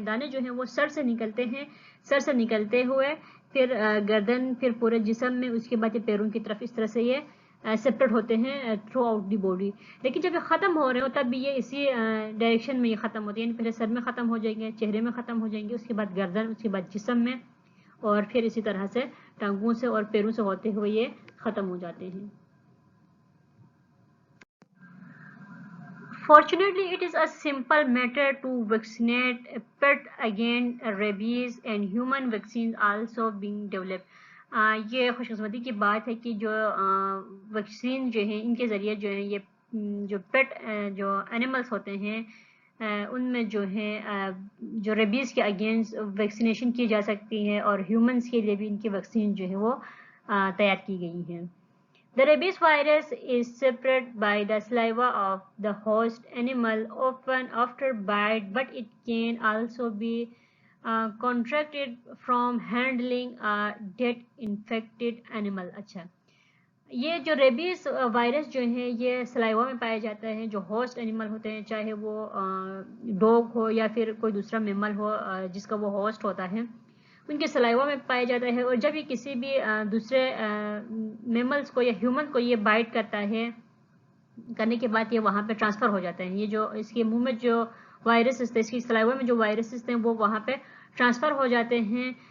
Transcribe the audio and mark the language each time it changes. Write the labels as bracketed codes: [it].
[ur] دانے جو ہیں وہ سر سے نکلتے ہیں, سر سے نکلتے ہوئے پھر گردن, پھر پورے جسم میں, اس کے بعد پیروں کی طرف اس طرح سے یہ سپریٹ ہوتے ہیں [en] Throughout the body. [ur] لیکن جب یہ ختم ہو رہے ہو تب بھی یہ اسی ڈائریکشن میں یہ ختم ہوتے ہیں. یعنی پہلے سر میں ختم ہو جائیں گے, چہرے میں ختم ہو جائیں گے, اس کے بعد گردن, اس کے بعد جسم میں, اور پھر اسی طرح سے ٹانگوں سے اور پیروں سے ہوتے ہوئے یہ ختم ہو جاتے ہیں. [en] Fortunately, it is a simple matter to vaccinate a pet against rabies, and human vaccines also being developed. [ur] یہ خوش قسمتی کی بات ہے کہ جو ویکسین جو ہیں ان کے ذریعے جو ہے یہ جو پیٹ جو اینیملس ہوتے ہیں ان میں جو ہے جو ریبیز کے اگینسٹ ویکسینیشن کی جا سکتی ہے, اور ہیومنس کے لیے بھی ان کی ویکسین جو ہے وہ تیار کی گئی ہیں. [en] The rabies virus is spread by the saliva of the host animal, often after bite, but it can also be contracted from handling a dead infected animal. [ur] اچھا, یہ جو ریبیز وائرس جو ہے یہ سلائیوا میں پایا جاتا ہے. جو ہوسٹ اینیمل ہوتے ہیں, چاہے وہ ڈوگ ہو یا پھر کوئی دوسرا میمل ہو جس کا وہ ہوسٹ ہوتا ہے, ان کے سلائیوا میں پایا جاتا ہے. اور جب یہ کسی بھی دوسرے میملس کو یا ہیومن کو یہ بائٹ کرتا ہے, کرنے کے بعد یہ وہاں پہ ٹرانسفر ہو جاتا ہے. یہ جو اس کے منہ میں جو وائرسز تھے, اس کی سلائیوا میں جو وائرسز تھے وہ وہاں پہ ٹرانسفر ہو جاتے ہیں.